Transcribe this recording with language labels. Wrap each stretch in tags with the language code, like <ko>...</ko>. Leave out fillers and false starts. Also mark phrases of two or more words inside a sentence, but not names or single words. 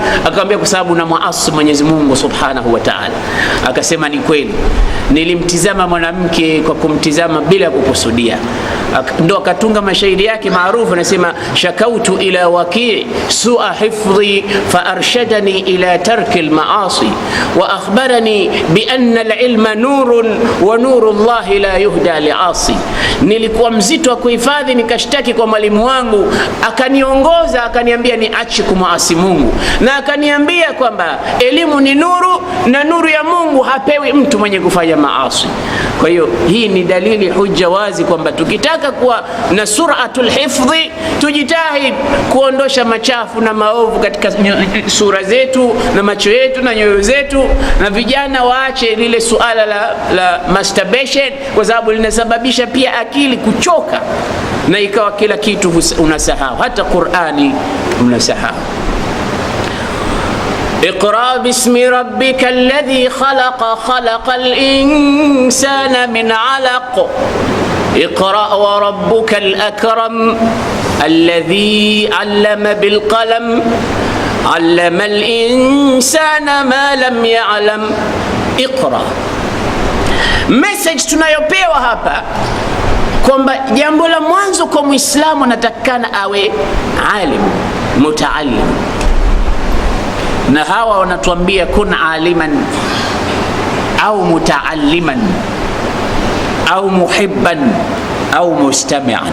<sw>Akamwambia kwa sababu na muasi Mwenyezi Mungu</sw> <ar>سبحانه وتعالى.</ar> <sw>Akasema ni kweli, nilimtizama mwanamke kwa kumtizama bila kukusudia. Ndo akatunga mashairi yake maarufu, anasema</sw> <ar>شكوت إلى وكيع سوء حفظي فأرشدني إلى ترك المعاصي وأخبرني بأن العلم نور ونور الله لا يهدى لعاصي.</ar> <sw>Nilikuwa mzito wa kuhifadhi, nikashtaki kwa mwalimu wangu, akaniongoza akaniambia niache kumuasi Mungu, na akaniambia kwamba elimu ni nuru na nuru ya Mungu hapewi mtu mwenye kufanya maasi. Kwa hiyo hii ni dalili hujja wazi kwamba tukitaka kuwa na</sw> <ar>صورة الحفظ,</ar> <sw>tujitahid kuondosha machafu na maovu katika sura zetu na macho yetu na nyoyo zetu. Na vijana waache lile suala la masturbation, kwa sababu linasababisha pia akili kuchoka na ikawa kila kitu unasahau, hata Qur'ani unasahau.</sw> <ar>اقرأ باسم ربك الذي خلق الإنسان من علق اقرأ وربك الأكرم الذي علم بالقلم علم الإنسان ما لم يعلم. اقرأ.</ar> <sw>Message tunayopewa hapa kwamba jambo la mwanzo kwa Muislamu anatakana awe</sw> <ar>عالم متعلم.</ar> <sw>Na hawa wanatuambia</sw> <ar>كن عالما أو متعلما أو محبا أو مستمعا.</ar>